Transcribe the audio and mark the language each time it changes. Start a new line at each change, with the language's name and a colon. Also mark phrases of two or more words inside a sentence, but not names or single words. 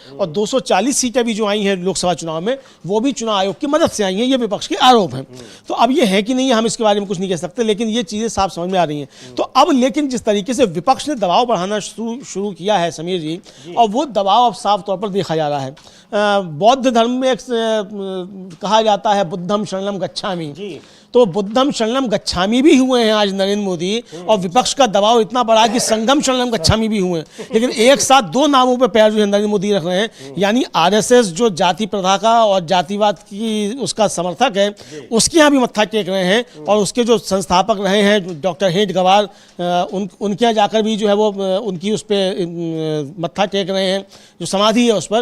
Hindi: और 240 सीटें भी जो आई हैं लोकसभा चुनाव में वो भी चुनाव आयोग की मदद से आई हैं, ये विपक्ष के आरोप हैं। तो अब ये है कि नहीं हम इसके बारे में कुछ नहीं कह सकते, लेकिन ये चीज़ें साफ समझ में आ रही हैं। तो अब लेकिन जिस तरीके से विपक्ष ने दबाव बढ़ाना शुरू किया है समीर जी, और वो दबाव अब साफ तौर पर देखा जा रहा है। बौद्ध धर्म में कहा जाता है
Pali: बुद्धम शरणम गच्छामि,
Hindi: तो
Pali: बुद्धम शरणम गच्छामि
Hindi: भी हुए हैं आज नरेंद्र मोदी, और विपक्ष का दबाव इतना बड़ा कि
Pali: संगम शरणम गच्छामि
Hindi: भी हुए हैं। लेकिन एक साथ दो नामों पर पैर जो है नरेंद्र मोदी रख रहे हैं, यानी आरएसएस जो जाति प्रथा का और जातिवाद की उसका समर्थक है उसके यहाँ भी मत्था टेक रहे हैं, और उसके जो संस्थापक रहे हैं डॉक्टर हेडगेवार उनके यहाँ जाकर भी जो है वो उनकी उस पर मत्था टेक रहे हैं जो समाधि है उस पर।